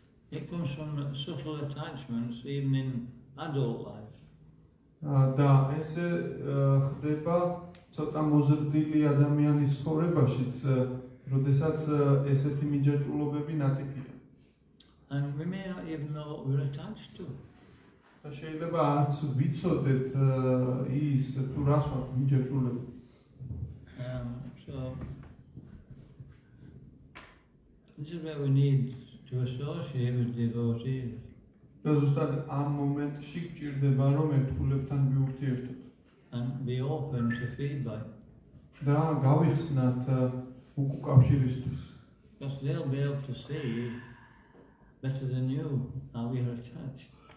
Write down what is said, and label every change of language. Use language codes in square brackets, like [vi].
[en] It comes from subtle attachments, even in adult life. [ka] და ესე ხდება ცოტა მოზრდილი ადამიანის ცხოვრებაშიც, როდესაც ესეთი მიჯაჭვულობები ნატიფია. [en] And we may not even know what we're attached to. [ka] და შეიძლება არც ვიცოდეთ ის თუ რას ვართ მიჯაჭვულები. [en] So this is where we need to associate with devotees. [ka] და ზუსტად ამ მომენტში გჭირდება რომ ერთგულებთან ვიურთიერთოთ. [en] And be open to feedback. [ka] და გავიხსნათ უკავშირისთვის. [en] Because they'll be able to see better than you how we are attached.